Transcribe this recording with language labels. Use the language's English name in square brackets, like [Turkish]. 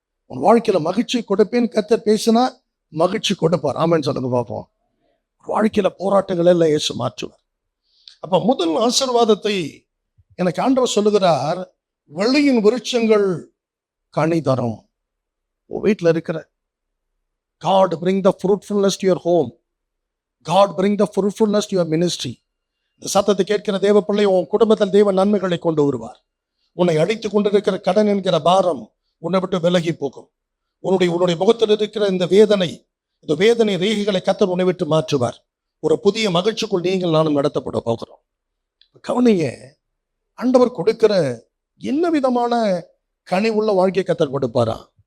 [Tamil] உன் வாழ்க்கையில மகிழ்ச்சி கொடுப்பேன் கர்த்தர் பேசினா மகிழ்ச்சி கொடுப்பார். ஆமென் சொல்லுங்க பார்ப்போம். வாழ்க்கையில போராட்டங்கள் எல்லாம் இயேசு மாற்றுவார். அப்ப முதல் ஆசீர்வாதத்தை எனக்கு ஆண்டவர் சொல்லுகிறார், வெளியின் விருட்சங்கள் கனி தரும். வீட்டில் இருக்கிற [English] God bring the fruitfulness to your home. God bring the fruitfulness to your ministry. [Tamil] இந்த சத்தத்தை கேட்கிற தேவ பிள்ளை, உன் குடும்பத்தில் தேவ நன்மைகளை கொண்டு வருவார். உன்னை அடித்துக் கொண்டிருக்கிற கடன் என்கிற பாரம் உன்னை விட்டு விலகி போகும். உன்னுடைய முகத்தில் இருக்கிற இந்த வேதனை ரேகைகளை கர்த்தர் உன்னை விட்டு மாற்றுவார். ஒரு புதிய மகிழ்ச்சிக்குள் நீங்கள் நானும் நடத்தப்பட போகிறோம். கவனிங்க, ஆண்டவர் கொடுக்கிற என்ன விதமான கனி உள்ள வாழ்க்கை கர்த்தர் கொடுப்பாரா?